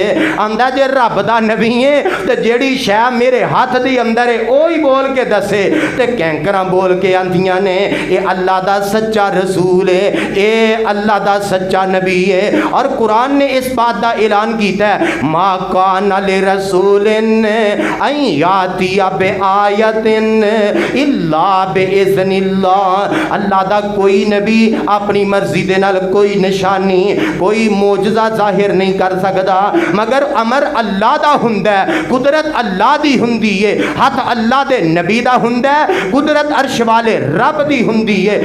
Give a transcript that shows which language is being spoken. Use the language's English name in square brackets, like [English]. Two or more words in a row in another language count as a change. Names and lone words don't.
[Punjabi] آندا جے رب دا نبی ہے تے جیہڑی شے میرے ہتھ دے اندر ہے اوہی بول کے دسے. تے کنکراں بول کے آندیاں نے یہ اللہ دا سچا رسول ہے، یہ اللہ دا سچا نبی ہے. [Urdu] اور قرآن نے اس بات کا اعلان کیا ہے, [Arabic] ما كان لرسول أن يأتي بآية إلا بإذن الله. [Punjabi] اللہ دا کوئی نبی اپنی مرضی دے نال کوئی نشانی کوئی معجزہ ظاہر نہیں کر سکدا، مگر امر اللہ دا ہندا ہے، قدرت اللہ دی ہندی ہے، ہتھ اللہ دے نبی دا ہندا ہے، قدرت عرش والے رب دی ہندی ہے.